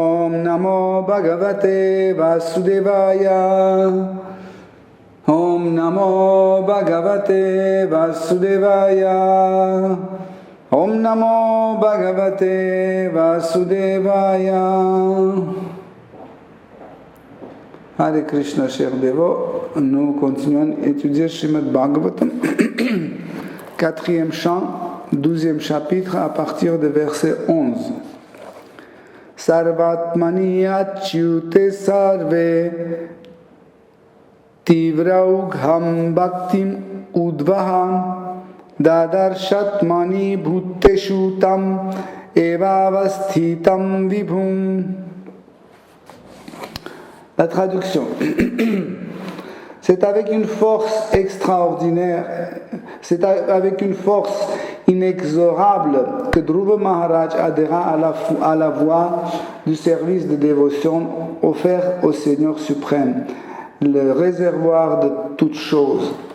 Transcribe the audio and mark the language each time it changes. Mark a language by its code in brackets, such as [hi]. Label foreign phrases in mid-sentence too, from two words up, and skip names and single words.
[sa] ॐ नमो भगवते वासुदेवाय. ॐ नमो भगवते वासुदेवाय. ॐ नमो भगवते वासुदेवाय. [fr] Hare Krishna, chers dévots, nous continuons à étudier Srimad Bhagavatam, 4e chant, 12e chapitre, à partir du verset 11. [sa] सर्वात्मनि अच्युते सर्वे तीव्रौघां भक्तिम् उद्वहम् ददर्शात्मनि भूतेषु तम् एवावस्थितं विभुम्. [fr] La traduction. C'est avec une force extraordinaire, c'est avec une force inexorable que Dhruva Maharaj adhéra à la voie du service de dévotion offert au Seigneur suprême, le réservoir de toutes choses.